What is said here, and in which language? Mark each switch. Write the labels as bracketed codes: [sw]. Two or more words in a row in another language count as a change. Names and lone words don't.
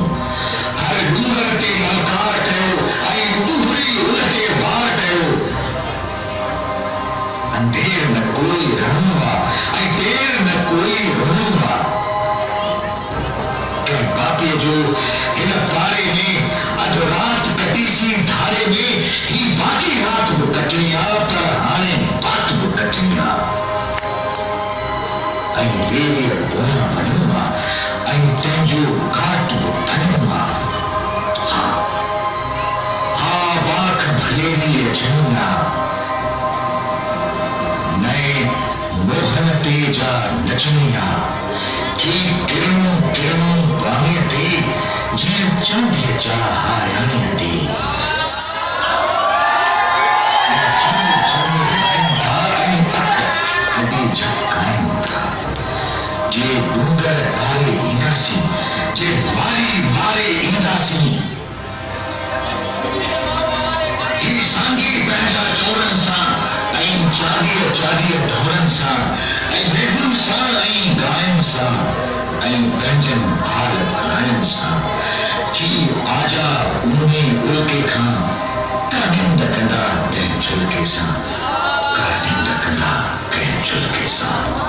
[sd] हर डूंगर ते ललकार कयो ऐं उभरी उन ते वार कयो। अंधेर न कोई रहणो आहे ऐं देर न कोई रोणो आहे। बापे जो इन पारे में अधु रात कटीसी धारे में ही बाकी रात बि कटणी आहे, पर हाणे बात बि कटणी आहे। ऐं वेलीअ पोयां वञणो आहे ऐं तंहिंजो घाट बि भञणो आहे। हा वाख भलेरी जमुना नए मोहन ते जा नचणी आहे। की किरणूं किरणूं पाणीअ ते, जीअं चांदीअ जा हाराणीअ ते। झपकाइनि था, जे डूंगर ढाले ईंदासीं, जे मारी मारे ईंदासीं। ही सांगी पंहिंजा चोरनि सां ऐं चालीह ढोरनि सां ऐं बेगुनि सां ऐं गायनि सां ऐं पंहिंजनि भाल भलाइनि सां थी आजा उने उल्के खां का निंड कंदा कंहिं झुलके सां, का निंड कंदा कंहिं झुलके सां।